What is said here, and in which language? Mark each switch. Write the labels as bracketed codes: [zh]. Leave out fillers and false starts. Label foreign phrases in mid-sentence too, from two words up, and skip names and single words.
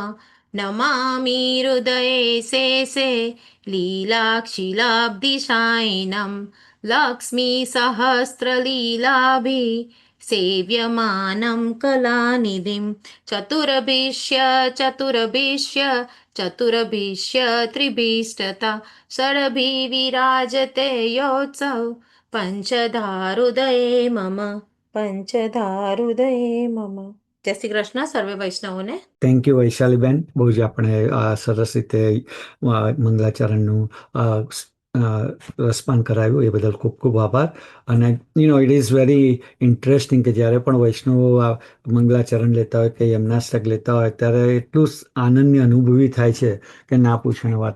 [sa] नमामि हृदये शेषे लीलाक्षिलाब्धिशायिनं लक्ष्मीसहस्रलीलाभिः सेव्यमानं कलानिधिं चतुरभिश्च त्रिभिस्तथा षड्भिः विराजते योत्सव पंचधारुदये मम पंचधारुदये मम। [gu] જય શ્રી કૃષ્ણ સર્વે વૈષ્ણવોને। [en] thank you [gu] વૈશાલીબેન, બહુ જ આપણે સરસ રીતે મંગલાચરણનું રસપાન કરાવ્યું, એ બદલ ખૂબ ખૂબ આભાર. અને [en] it is very interesting [gu] કે જ્યારે પણ વૈષ્ણવો આ મંગલાચરણ લેતા હોય કે યમનાષ્ટક લેતા હોય ત્યારે એટલું આનંદની અનુભવી થાય છે કે ના પૂછવાની વાત.